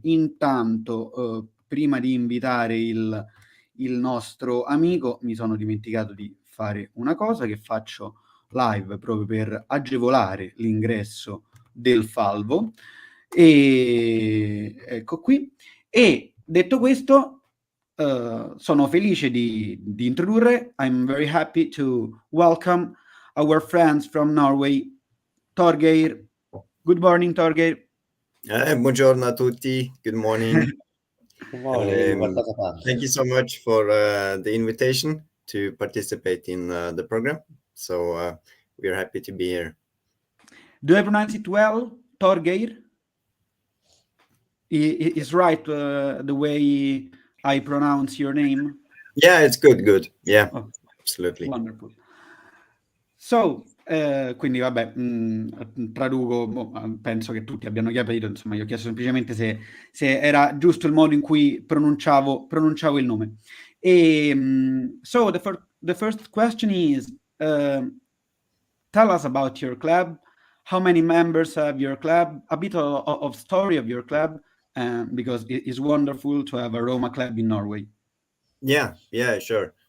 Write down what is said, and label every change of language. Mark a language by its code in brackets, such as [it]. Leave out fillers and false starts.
[it] Intanto, prima di invitare il nostro amico, mi sono dimenticato di fare una cosa che faccio live proprio per agevolare l'ingresso del Falvo. E ecco qui. E detto questo, sono felice di introdurre. [en] I'm very happy to welcome our friends from Norway, Torgeir. Good morning, Torgeir. [it] Buongiorno a tutti. [en] Good morning. Good morning, Thank you so much for the invitation to participate in the program. So we are happy to be here. Do I pronounce it well, Torgeir? Is right the way I pronounce your name? Yeah, it's good. Yeah, absolutely. Wonderful. [it] So, quindi vabbè, traduco, penso che tutti abbiano capito, insomma, io ho chiesto semplicemente se era giusto il modo in cui pronunciavo il nome. [en] So the first question is, tell us about your club. How many members have your club? A bit of story of your club, because it is wonderful to have a Roma Club in Norway. Yeah, sure.